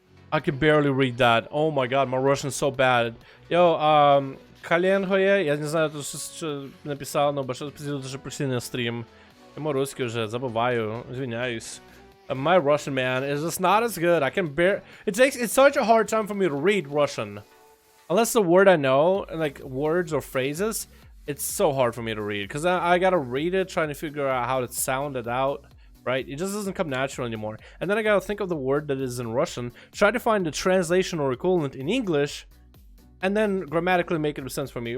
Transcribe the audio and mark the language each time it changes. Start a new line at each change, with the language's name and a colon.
English: I can barely read that. Oh my god, my Russian is so bad.
Russian: Yo, коленгое, я не знаю, что написал, но большое спасибо, что пришли на стрим. Я мой русский уже забываю, извиняюсь.
English: My Russian, man, is just not as good. I can bear. It's such a hard time for me to read Russian, unless the word I know, like words or phrases. It's so hard for me to read because I gotta read it, trying to figure out how to sound it out. Right? It just doesn't come natural anymore. And then I gotta think of the word that is in Russian, try to find the translation or equivalent in English, and then grammatically make it make sense for me.